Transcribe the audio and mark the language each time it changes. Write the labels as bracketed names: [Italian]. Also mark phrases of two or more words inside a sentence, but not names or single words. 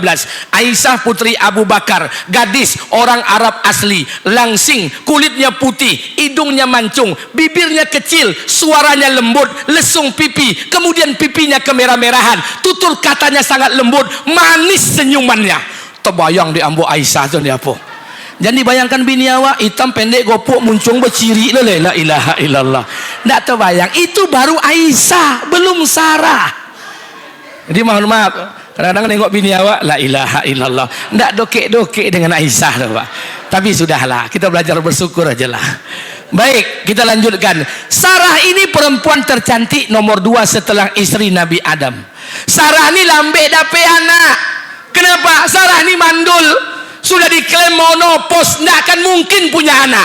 [Indonesian] Aisyah putri Abu Bakar, gadis orang Arab asli, langsing, kulitnya putih, hidungnya mancung, bibirnya kecil, suaranya lembut, lesung pipi, kemudian pipinya kemerah-merahan, tutur katanya sangat lembut, manis senyumannya. [Minangkabau] Terbayang di ambo Aisyah tu ni apa? [Indonesian] Jadi bayangkan bini awak hitam pendek gopok muncung berciri [Arabic] لا إله إلا الله. [Indonesian] Tak terbayang, itu baru Aisyah, belum Sarah. Jadi mohon maaf, kadang-kadang nengok bini awak [Arabic] لا إله إلا الله, [Indonesian] tak dokek-dokek dengan Aisyah tu Pak. Tapi sudahlah, kita belajar bersyukur aja lah. Baik, kita lanjutkan. Sarah ini perempuan tercantik nomor 2 setelah istri Nabi Adam. [Minangkabau] Sarah ini lambe dape anak. [Indonesian] Kenapa? Sarah ini mandul, sudah diklaim monopos, tidak akan mungkin punya anak.